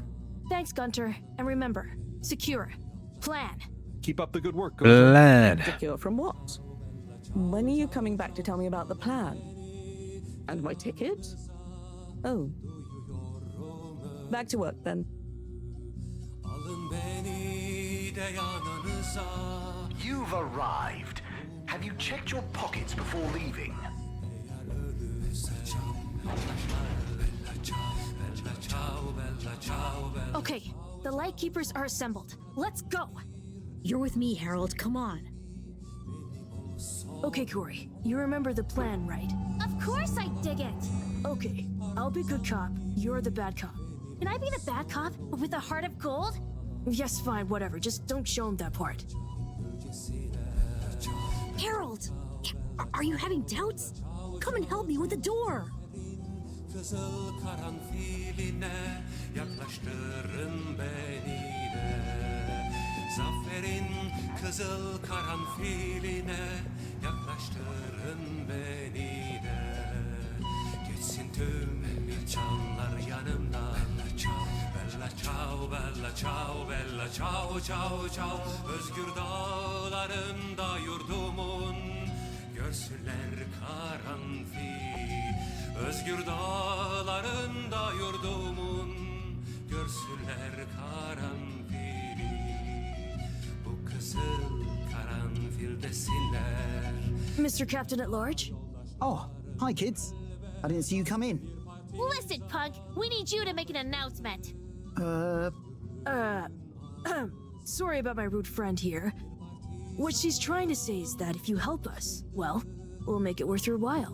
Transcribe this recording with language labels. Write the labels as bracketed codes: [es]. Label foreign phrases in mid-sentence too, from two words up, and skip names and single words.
[en] Thanks, Gunter. And remember, secure. Plan. Keep up the good work, Gunter. Plan. Secure from what? When are you coming back to tell me about the plan? And my ticket? Oh. Back to work, then. [tr] beni de yanınıza. [en] You've arrived. Have you checked your pockets before leaving? Okay, the Lightkeepers are assembled. Let's go! You're with me, Harold. Come on. Okay, Corey, you remember the plan, right? Of course I dig it! Okay, I'll be good cop. You're the bad cop. Can I be the bad cop, but with a heart of gold? Yes, fine, whatever. Just don't show him that part. Harold! Are you having doubts? Come and help me with the door! [tr] Kızıl karanfiline yaklaştırın beni de. Zaferin kızıl karanfiline yaklaştırın beni de. Geçsin tüm imkanlar yanımdan. [it] Bella ciao, bella ciao, bella ciao, ciao, ciao. [tr] Özgür dağlarında yurdumun görsünler karanfil. Özgür dağlarında yurdumun görsünler karanfili. Bu kızıl karanfil desinler. [en] Mr. Captain at Large? Oh, hi kids. I didn't see you come in. Listen, punk, we need you to make an announcement. Sorry about my rude friend here. What she's trying to say is that if you help us, well, we'll make it worth your while.